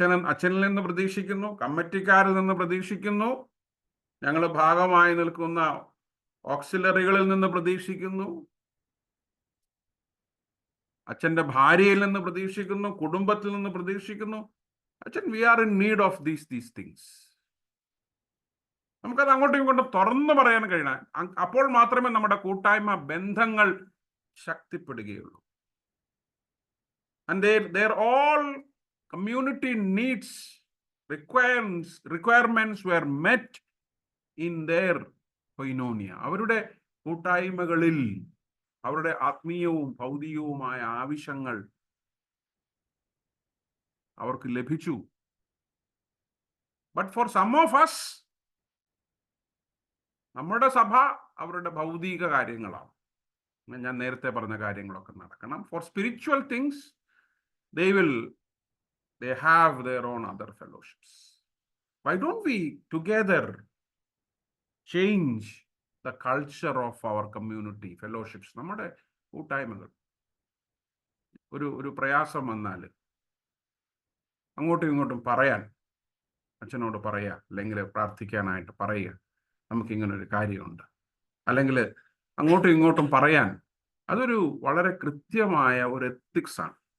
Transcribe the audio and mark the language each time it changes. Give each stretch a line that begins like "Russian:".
Malayalam: അച്ഛനിൽ നിന്ന് പ്രതീക്ഷിക്കുന്നു, കമ്മിറ്റിക്കാരിൽ നിന്ന് പ്രതീക്ഷിക്കുന്നു, ഞങ്ങൾ ഭാഗമായി നിൽക്കുന്ന ഓക്സിലറികളിൽ നിന്ന് പ്രതീക്ഷിക്കുന്നു, അച്ഛൻ്റെ ഭാര്യയിൽ നിന്ന് പ്രതീക്ഷിക്കുന്നു, കുടുംബത്തിൽ നിന്ന് പ്രതീക്ഷിക്കുന്നു.
English: We are in need of these things.
Malayalam: നമുക്കത് അങ്ങോട്ടും ഇങ്ങോട്ടും തുറന്നു പറയാൻ കഴിയണം. അപ്പോൾ മാത്രമേ നമ്മുടെ കൂട്ടായ്മ ബന്ധങ്ങൾ ശക്തിപ്പെടുകയുള്ളൂ.
English: And their all community needs, requirements were met in their koinonia.
Malayalam: അവരുടെ കൂട്ടായ്മകളിൽ അവരുടെ ആത്മീയവും ഭൗതികവുമായ ആവശ്യങ്ങൾ അവർക്ക് ലഭിച്ചു.
English: but for some of us,
Malayalam: നമ്മുടെ സഭ അവരുടെ ഭൗതിക കാര്യങ്ങളാണ്. ഞാൻ നേരത്തെ പറഞ്ഞ കാര്യങ്ങളൊക്കെ നടക്കണം.
English: For spiritual things they have their own other fellowships. Why don't we together change the culture of our community fellowships?
Malayalam: നമ്മുടെ കൂട്ടായ്മകൾ ഒരു പ്രയാസം വന്നാൽ അങ്ങോട്ടും ഇങ്ങോട്ടും പറയാൻ, അച്ഛനോട് പറയുക, അല്ലെങ്കിൽ പ്രാർത്ഥിക്കാനായിട്ട് പറയുക, നമുക്കിങ്ങനൊരു കാര്യമുണ്ട്, അല്ലെങ്കിൽ അങ്ങോട്ടും ഇങ്ങോട്ടും പറയാൻ, അതൊരു വളരെ കൃത്യമായ ഒരു എത്തിക്സാണ്.